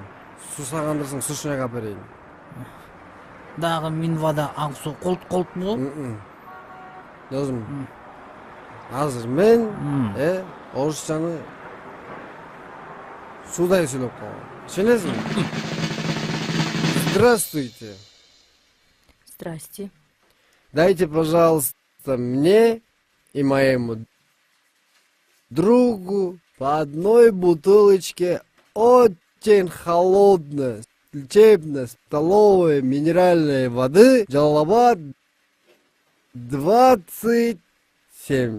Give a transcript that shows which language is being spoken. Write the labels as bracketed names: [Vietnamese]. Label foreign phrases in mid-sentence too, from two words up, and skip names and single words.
[Kyrgyz] Суу сагандырсаң сушняк алып берейин. Дагы минвада ак суу колт-колтму? Досум. Азыр мен орусчаны суудай сүйлөп калгам. Түшүнөсүңбү? [Russian] Здравствуйте. Здрасте. Дайте, пожалуйста, мне и моему другу по одной бутылочке чейин холодная лечебно-столовая минеральной воды Джалалабад 27.